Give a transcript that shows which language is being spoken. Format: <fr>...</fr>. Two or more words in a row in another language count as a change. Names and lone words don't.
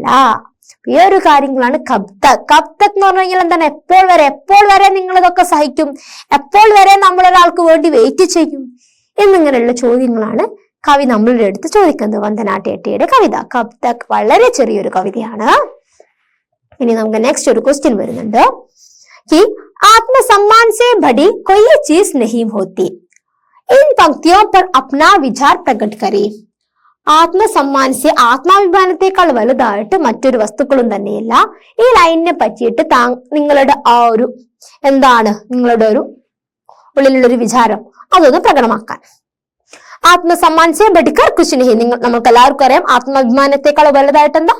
<ml>ഈ ഒരു കാര്യങ്ങളാണ് കബ്തക് എന്ന് പറഞ്ഞു കഴിഞ്ഞാൽ എന്താണ്? എപ്പോൾ വരെ നിങ്ങൾ ഇതൊക്കെ സഹിക്കും? എപ്പോൾ വരെ നമ്മൾ ഒരാൾക്ക് വേണ്ടി വെയിറ്റ് ചെയ്യും? എന്നിങ്ങനെയുള്ള ചോദ്യങ്ങളാണ് കവി നമ്മളുടെ അടുത്ത് ചോദിക്കുന്നത്. വന്ദന ടെട്ടിയുടെ കവിത കബ്തക് വളരെ ചെറിയൊരു കവിതയാണ്. ഇനി നമുക്ക് നെക്സ്റ്റ് ഒരു ക്വസ്റ്റ്യൻ വരുന്നുണ്ട്.</ml> <hi>कि आत्मसम्मान से बड़ी कोई चीज नहीं होती, इन पंक्तियों पर अपना विचार प्रकट करें. आत्मसम्मान से</hi> <ml>ആത്മാഭിമാനത്തെക്കാൾ വലുതായിട്ട് മറ്റൊരു വസ്തുക്കളും തന്നെയില്ല. ഈ ലൈനിനെ പറ്റിയിട്ട് നിങ്ങളുടെ നിങ്ങളുടെ ഒരു ഉള്ളിലുള്ളൊരു വിചാരം അതൊന്ന് പ്രകടമാക്കാൻ.</ml> <hi>आत्मसम्मान से बढ़कर कुछ नहीं,</hi> <ml>നമുക്ക് എല്ലാവർക്കും അറിയാം ആത്മാഭിമാനത്തെക്കാൾ വലുതായിട്ട് എന്താ?</ml>